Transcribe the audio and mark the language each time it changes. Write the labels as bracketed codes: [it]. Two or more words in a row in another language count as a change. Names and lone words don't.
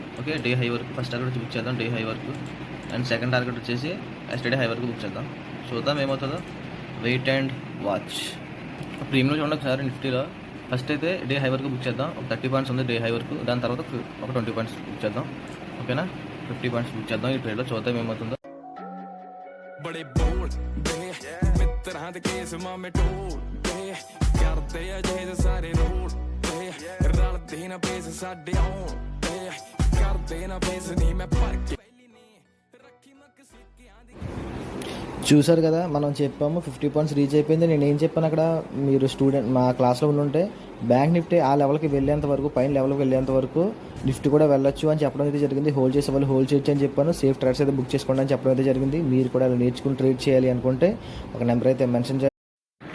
[en] okay, day high [te] వరకు [en] first target [te] వచ్చి బుక్ చేద్దాం, [en] day high [te] వరకు. [en] and second target [te] వచ్చేసి [en] yesterday high [te] వరకు బుక్ చేద్దాం. చూద్దాం ఏమవుతుందో, [en] wait and watch. [te] ప్రీమియం చూడండి ఒకసారి నిఫ్టీలో ఫస్ట్ అయితే [en] day high [te] వరకు బుక్ చేద్దాం. ఒక 30 పాయింట్స్ ఉంది [en] day high [te] వరకు. దాని తర్వాత ఒక 20 పాయింట్స్ బుక్ చేద్దాం. ఓకేనా, 50 పాయింట్స్ బుక్ చేద్దాం ఈ ట్రేడ్లో. చూద్దాం ఏమవుతుందో. [pa] ਬੜੇ ਬੋਲ ਦੇ मित्ਰਾਂ ਦੇ ਕੇਸ ਮਾਮੇ ਟੋਲ ਦੇ ਕਰਦੇ ਆ ਜਿਹੇ ਸਾਰੇ ਰੋਲ ਦੇ ਰਲਦੇ ਨਾ ਪੇਸ ਸਾਡੇ ਆਉਣ ਦੇ ਕਰਦੇ ਨਾ ਪੇਸ ਨਹੀਂ ਮੈਂ ਭਰ ਕੇ ਰੱਖੀ ਮੱਕ ਸਿੱਕਿਆਂ ਦੀ. [te] చూసారు కదా, మనం చెప్పాము 50 [en] points reach [te] అయిపోయింది. నేను ఏం చెప్పాను అక్కడ, మీరు స్టూడెంట్ మా క్లాస్లో ఉంటే బ్యాంక్ నిఫ్టీ ఆ లెవెల్కి వెళ్ళేంత వరకు, పైన లెవెల్కి వెళ్ళేంత వరకు నిఫ్టీ కూడా వెళ్ళొచ్చు అని చెప్పడం అయితే జరిగింది. హోల్డ్ చేసే వాళ్ళు హోల్డ్ చేయొచ్చు అని చెప్పాను. [en] safe trades [te] అయితే బుక్ చేసుకోండి అని చెప్పడం అయితే జరిగింది. మీరు కూడా అలా నేర్చుకుని ట్రేడ్ చేయాలి అనుకుంటే ఒక నెంబర్ అయితే మెన్షన్ చేయాలి.